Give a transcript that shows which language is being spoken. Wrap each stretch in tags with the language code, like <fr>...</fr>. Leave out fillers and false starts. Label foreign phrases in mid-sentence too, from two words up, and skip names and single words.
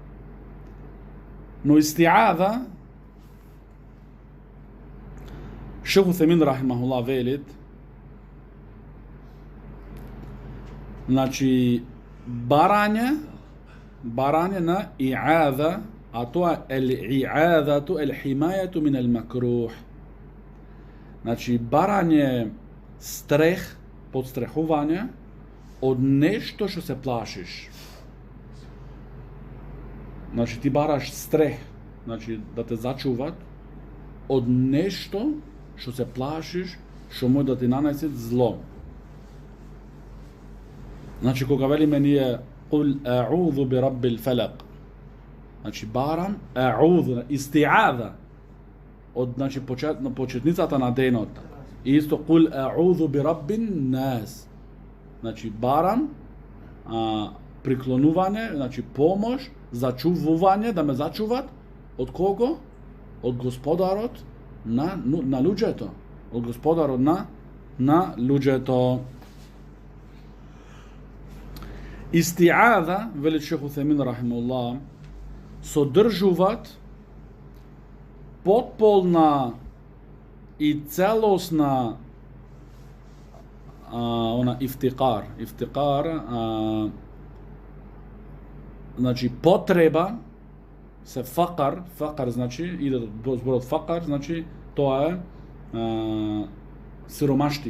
<mk>Но исти'ада, Шейх Утхеймин рахимахуллах велит, значи барање на и'ада, а тоа е</mk> <ar>إعاذة حماية من المكروه.</ar> <mk>Значи барање стрех, подстрехување од нешто што се плашиш. Значи ти бараш стрех, значи да те зачуват од нешто што се плашиш, што може да ти нанесе зло. Значи кога велиме ние</mk> <ar>قل أعوذ برب الفلق,</ar> <mk>значи барам а'удhu, исти'ада од значи почетницата на денот. И исто</mk> <ar>قل أعوذ برب الناس,</ar> <mk>значи барам приклонување, значи помош, зачувување, да ме зачуват од кого? Од Господарот на луѓето. Од Господарот на луѓето. Исти'ада, вели Шейх Утхеймин рахимахуллах, содржуваат потполна и целосна ифтикар, значи потреба, се факар значи иде до зборот факар, значи тоа е сиромаштија.</mk>